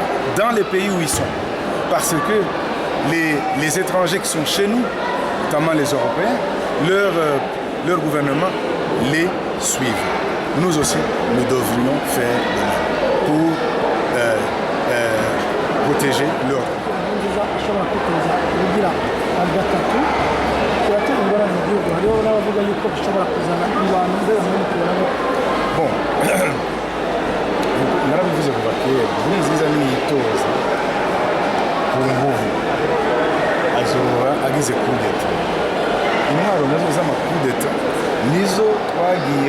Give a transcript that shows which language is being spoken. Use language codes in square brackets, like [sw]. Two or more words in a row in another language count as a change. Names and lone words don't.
[fr] Dans les pays où ils sont. Parce que les étrangers qui sont chez nous, notamment les Européens, leur gouvernement les suivent. Nous aussi, nous devrions faire de même pour protéger leur droit. [rn] ashobora kwiteza ubugira gatatu turatera ingorane mu gihugu hariho n'abavuga yuko bishobora kuzana abantu mbere muri tubona bon narabivuze kuva kera Nkurunziza niyitoza ku nguvu azoba agize kudeta intwaro nazo z'amakudeta nizo twagiye